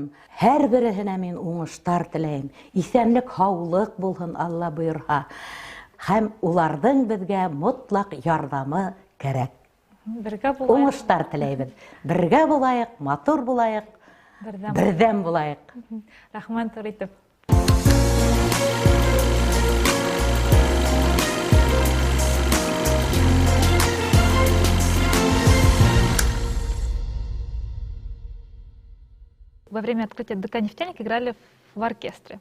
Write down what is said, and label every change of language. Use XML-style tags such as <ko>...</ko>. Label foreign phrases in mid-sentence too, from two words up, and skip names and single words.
<ba>Һәр береһенә мин уңыштар теләйем. Иҫәнлек, һаулыҡ булһын, Алла бойорһа. Һәм уларҙың беҙгә мотлаҡ ярҙамы кәрәк. Уңыштар теләйбеҙ. Бергә булайыҡ, матур булайыҡ, берҙәм булайыҡ. Рахман Туритов.</ba> <ru>Во время открытия ДК «Нефтяник» играли в оркестре.</ru>